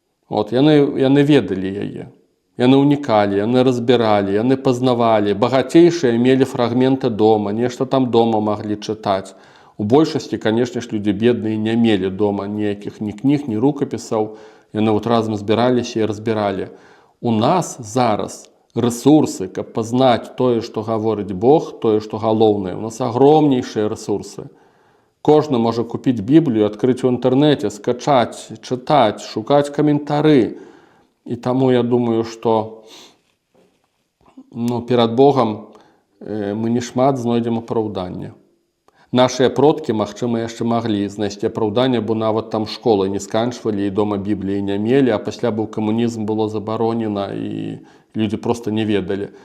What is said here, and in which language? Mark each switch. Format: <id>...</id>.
<ru>Вот, яны ведали яе. Яны уникали, яны разбирали, яны познавали. Богатейшие имели фрагменты дома, нечто там дома могли читать. У большасці, конечно ж, люди бедные не имели дома никаких ни книг, ни рукописов.</ru> <be>Яны вот разом збираліся і разбирали. У нас зараз ресурсы, каб пазнаць тое, што гаворыць Бог, тое, што галоўнае.</be> <ru>У нас огромнейшие ресурсы.</ru> <be>Кожны можа купіць Біблію, адкрыць у інтэрнэце, скачаць, чытаць, шукаць каментары. І таму я думаю, што перад Богом мы не шмат знойдзем апраўдання. Нашыя продкі, магчыма, яшчэ маглі знайсці апраўданне, бо нават там школы не сканчвалі і дома Бібліі не мелі, а пасля быў камунізм, было забаронена і людзі проста не ведалі.</be>